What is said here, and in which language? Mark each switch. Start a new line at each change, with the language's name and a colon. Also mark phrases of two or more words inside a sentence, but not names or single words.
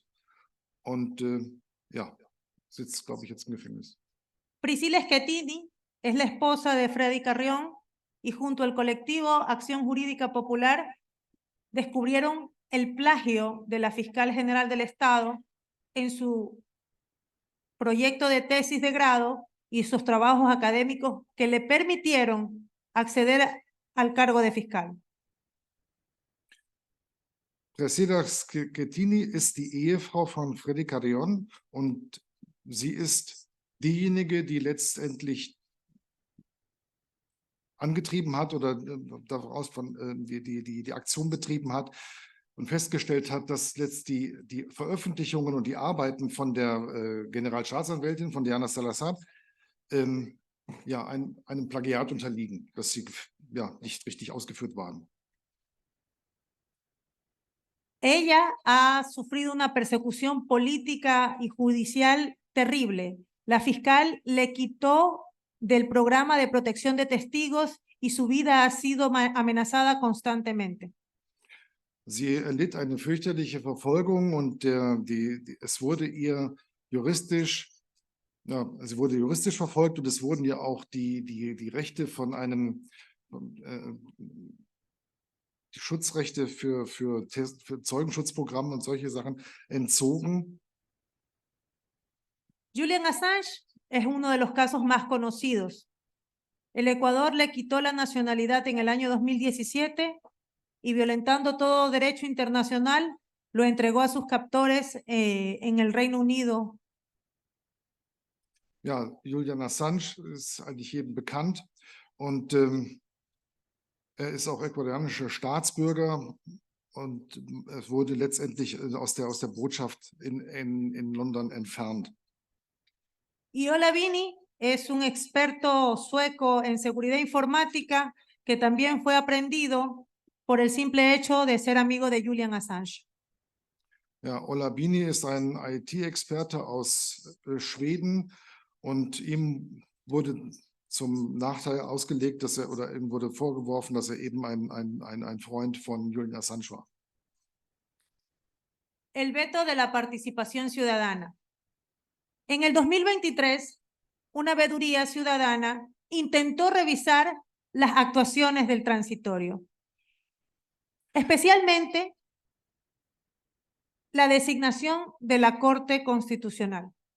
German: Und sitzt, glaube ich, jetzt im Gefängnis.
Spanish: Priscila Schettini es la esposa de Freddy Carrión y junto al colectivo Acción Jurídica Popular descubrieron el plagio de la fiscal general del Estado en su proyecto de tesis de grado y sus trabajos académicos que le permitieron acceder al cargo de fiscal.
German: Priscila Schettini ist die Ehefrau von Freddy Carrión und sie ist diejenige, die letztendlich angetrieben hat oder daraus die Aktion betrieben hat und festgestellt hat, dass die Veröffentlichungen und die Arbeiten von der Generalstaatsanwältin, von Diana Salazar, einem Plagiat unterliegen, dass sie nicht richtig ausgeführt waren.
Spanish: Ella ha sufrido una persecución política y judicial terrible. La fiscal le quitó del programa de protección de testigos y su vida ha sido amenazada constantemente.
German: Sie erlitt eine fürchterliche Verfolgung und es wurde ihr juristisch verfolgt und es wurden ihr auch die Rechte die Schutzrechte für Zeugenschutzprogramme und solche Sachen entzogen.
Spanish: Julian Assange es uno de los casos más conocidos. El Ecuador le quitó la nacionalidad en el año 2017 y violentando todo derecho internacional lo entregó a sus captores en el Reino Unido.
German: Ja, Julian Assange ist eigentlich jedem bekannt und er ist auch ecuadorianischer Staatsbürger und es wurde letztendlich aus der Botschaft in London entfernt.
Spanish: Ola Vini es un experto sueco en seguridad informática que también fue aprendido por el simple hecho de ser amigo de Julian Assange.
German: Ja, Ola Bini ist ein IT-Experte aus Schweden und ihm wurde zum Nachteil ausgelegt, dass er, oder ihm wurde vorgeworfen, dass er eben ein Freund von Julian Assange war.
Spanish: El veto de la participación ciudadana. En el 2023, una veeduría ciudadana intentó revisar las actuaciones del transitorio, especialmente la designación de la Corte Constitucional.